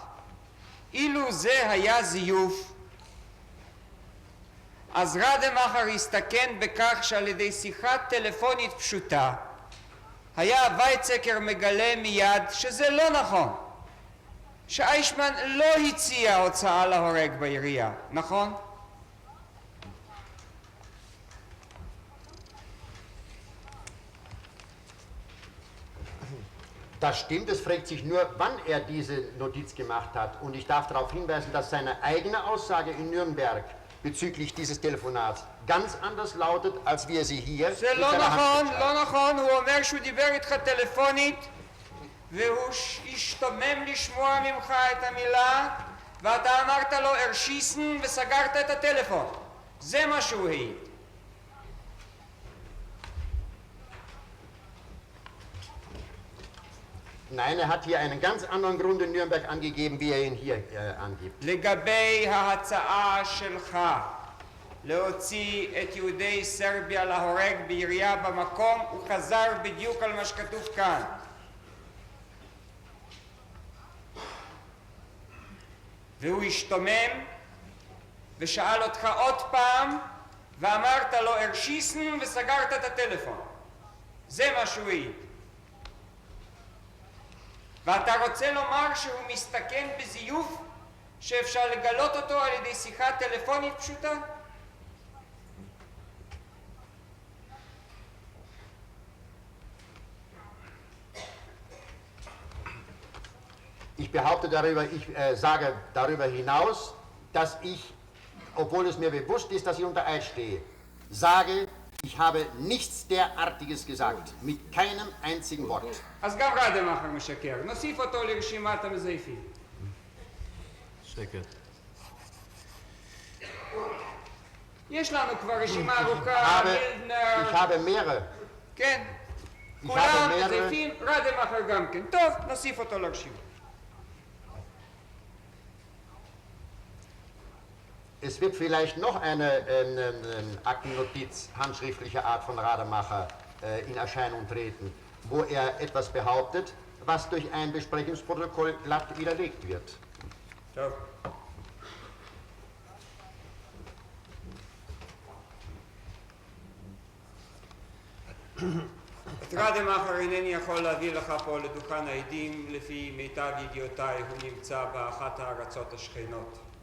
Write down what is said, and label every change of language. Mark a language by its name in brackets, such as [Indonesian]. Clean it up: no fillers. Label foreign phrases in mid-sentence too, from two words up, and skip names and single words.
[Hebrew] אילו זה היה זיוף, אז רדמאכר הסתכן בכך שעל ידי שיחת טלפונית פשוטה היה וייצקר מגלה מיד שזה לא נכון, שאיישמן לא הציע הוצאה להורג בעירייה, נכון? [German] Das stimmt, es fragt sich nur, wann er diese Notiz gemacht hat. Und ich darf darauf hinweisen, dass seine eigene Aussage in Nürnberg bezüglich dieses Telefonats ganz anders lautet, als wie er sie hier [Hebrew] זה לא נכון, לא נכון. הוא אומר שהוא דיבר איתך טלפונית והוא השתומם לשמוע ממך את המילה ואתה אמרת לו הרשיסן וסגרת את הטלפון. זה מה שהוא העיד. [German] Nein, er hat hier einen ganz anderen Grund in Nürnberg angegeben, wie er ihn hier angibt. [Hebrew] לגבי ההצעה שלך להוציא את יהודי סרביה להורג בעירייה במקום, הוא חזר בדיוק על מה שכתוב כאן. והוא השתומם ושאל אותך עוד פעם ואמרת לו הרשיסן וסגרת את הטלפון. זה מה שהוא העיד. ואתה רוצה לומר שהוא מסתכן בזיוף שאפשר לגלות אותו על ידי שיחה טלפונית פשוטה? [German] Ich sage darüber hinaus, dass ich, obwohl es mir bewusst ist, dass ich unter Eid stehe, sage, ich habe nichts derartiges gesagt, mit keinem einzigen Wort. [Hebrew] אז גם רדמאכר משקר. נוסיף אותו לרשימת המזייפים. שקט. יש לנו כבר רשימה ארוכה, מילדנר. [German] Ich habe mehrere. [Hebrew] כן. כולם מזייפים, רדמאכר גם כן. טוב, נוסיף אותו לרשימה. [German] Es wird vielleicht noch eine Aktennotiz handschriftlicher Art von Rademacher in Erscheinung treten, wo er etwas behauptet, was durch ein Besprechungsprotokoll glatt widerlegt wird. [Hebrew] טוב. את רדמאכר אינני יכול להביא לך פה לדוכן העדים, לפי מיטב ידיעותיי הוא נמצא באחת הארצות השכנות.